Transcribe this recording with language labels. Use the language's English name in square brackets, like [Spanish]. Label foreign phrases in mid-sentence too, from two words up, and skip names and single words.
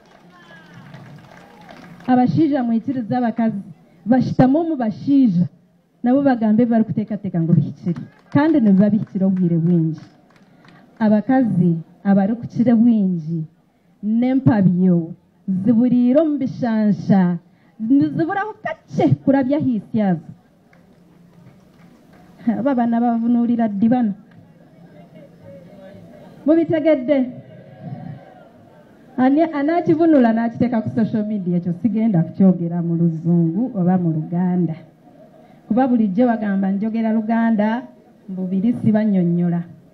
[Nyankole] Abashaija mwikirize abakazi bashitame omu bashaija nabo bagambe barikuteekateeka ngu bihikire kandi nibiba bihikire obwire bwingi. Abakazi abarikukira bwingi n'empabyo ziburiire omu bishansha niziburaho kakye kurabyaho isyazo. [Ganda] Aba baana bavunuulira ddi bano mubitegedde? anakivunula n'akiteeka ku [English] social media, [Ganda] ekyo sigenda kukyogera mu Luzungu oba mu Luganda kuba bulijjo bagamba njogera Luganda mbubiri sibannyonnyola.